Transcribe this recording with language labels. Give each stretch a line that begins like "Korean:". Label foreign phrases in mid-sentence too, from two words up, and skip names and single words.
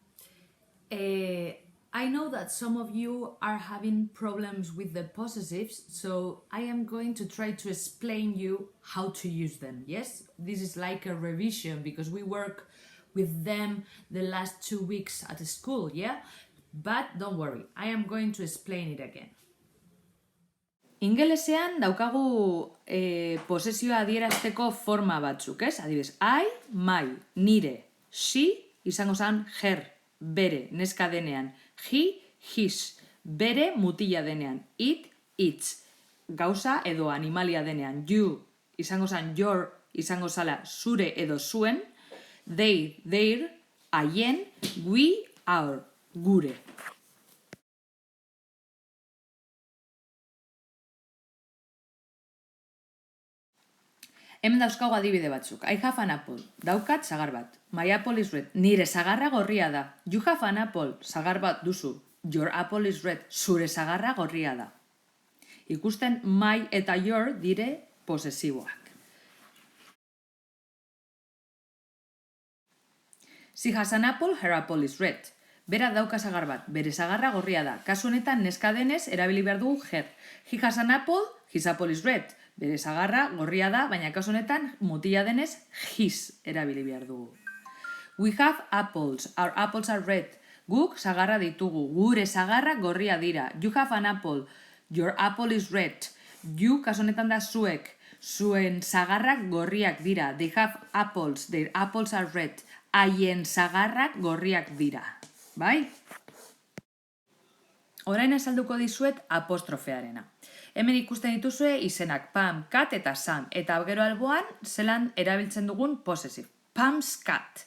English: I know that some of you are having problems with the possessives, so I am going to try to explain you how to use them. Yes, this is like a revision because we work with them the last 2 weeks at school, yeah? But don't worry, I am going to explain it again.
Basque: Ingelesean daukagu posesioa adierazteko forma batzuk, ez? Adibidez,
English: I, my,
Basque: nire, she, izango zen her, bere, neska denean,
English: he, his,
Basque: bere, mutila denean,
English: it, its,
Basque: gauza edo animalia denean, you, izango zen your, izango zala zure edo zuen,
English: they, their, haien, we, our,
Basque: gure. Hemen dauzkago adibide batzuk.
English: I have an apple.
Basque: Daukat sagar bat.
English: My apple is red.
Basque: Nire sagarra gorria da.
English: You have an apple.
Basque: Sagar bat duzu.
English: Your apple is red.
Basque: Zure sagarra gorria da. Ikusten my eta your dire posesiboak.
English: She has an apple, her apple is red.
Basque: Bera dauka sagar bat. Bere sagarra gorria da. Kasu honetan neska denez erabili behar dugu her.
English: He has an apple, his apple is red.
Basque: Bere sagarra gorria da, baina kasu honetan mutila denez his erabili behar dugu.
English: We have apples. Our apples are red.
Basque: Guk sagarra ditugu. Gure sagarra gorria dira.
English: You have an apple. Your apple is red.
Basque: You kasu honetan da zuek. Zuen sagarrak gorriak dira.
English: They have apples. Their apples are red.
Basque: Haien sagarrak gorriak dira. Bai? Orain azalduko dizuet apostrofearena. Hemen ikusten dituzue izenak Pam, Kat eta Sam. Eta gero alboan zelan erabiltzen dugun possessive.
English: Pam's cat.